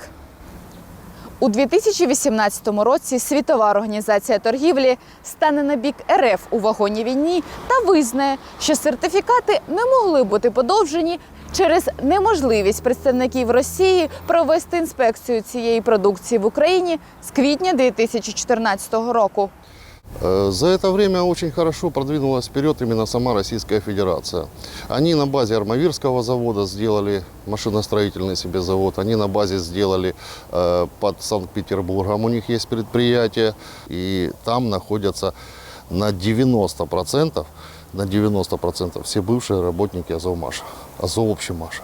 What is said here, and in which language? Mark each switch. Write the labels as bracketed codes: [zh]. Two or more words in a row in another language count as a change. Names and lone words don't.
[uk] У 2018 році Світова організація торгівлі стане на бік РФ у вагонній війні та визнає, що сертифікати не могли бути подовжені через неможливість представників Росії провести інспекцію цієї продукції в Україні з квітня 2014 року. [ru] За это время очень хорошо продвинулась вперед именно сама Российская Федерация. Они на базе Армавирского завода сделали машиностроительный себе завод, они на базе сделали под Санкт-Петербургом, у них есть предприятие, и там находятся на 90% все бывшие работники Азовмаша, Азовобщимаша.